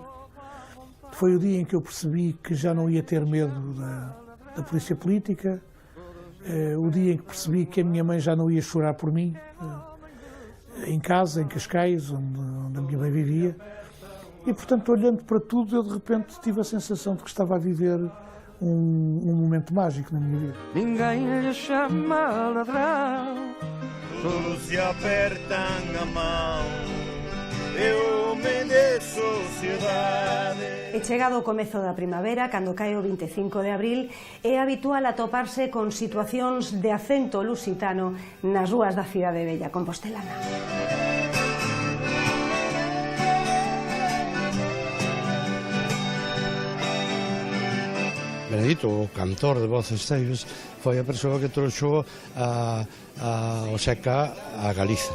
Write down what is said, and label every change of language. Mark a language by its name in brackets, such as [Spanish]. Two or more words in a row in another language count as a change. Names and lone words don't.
[Portuguese] Foi o dia em que eu percebi que já não ia ter medo da polícia política, o dia em que percebi que a minha mãe já não ia chorar por mim, em casa, em Cascais, onde a minha mãe vivia. E, portanto, olhando para tudo, eu de repente tive a sensação de que estava a viver um momento mágico na minha vida. Ninguém lhe chama ladrão, todos se apertam a mão, eu me de sociedade. [Galician] E chegado o comezo da primavera, cando cae o 25 de abril, é habitual atoparse con situacións de acento lusitano nas rúas da cidade bella compostelana. Benedito, o cantor de Voces Ceibes, foi a persoa que trouxo o Seca a Galiza.